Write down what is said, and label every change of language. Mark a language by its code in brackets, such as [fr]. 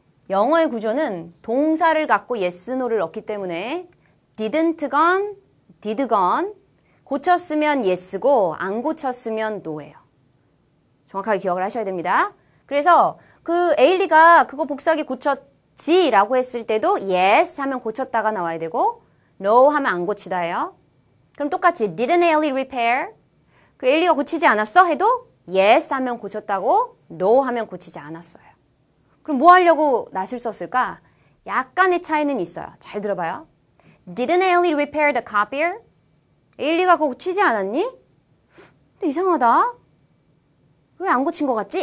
[ko] 영어의 구조는 동사를 갖고 yes, no를 넣기 때문에 [en] didn't gone, did gone [ko] 고쳤으면 yes고 안 고쳤으면 no예요. 정확하게 기억을 하셔야 됩니다. 그래서 그 에일리가 그거 복사기 고쳤지 라고 했을 때도 yes 하면 고쳤다가 나와야 되고 no 하면 안 고치다예요. 그럼 똑같이 [en] didn't Ellie repair? [ko] 그 에일리가 고치지 않았어? 해도 yes 하면 고쳤다고 no 하면 고치지 않았어요. 그럼 뭐 하려고 not을 썼을까? 약간의 차이는 있어요. 잘 들어봐요. [en] Didn't Ellie repair the copier? [ko] 에일리가 그거 고치지 않았니? 근데 이상하다. 왜 안 고친 것 같지?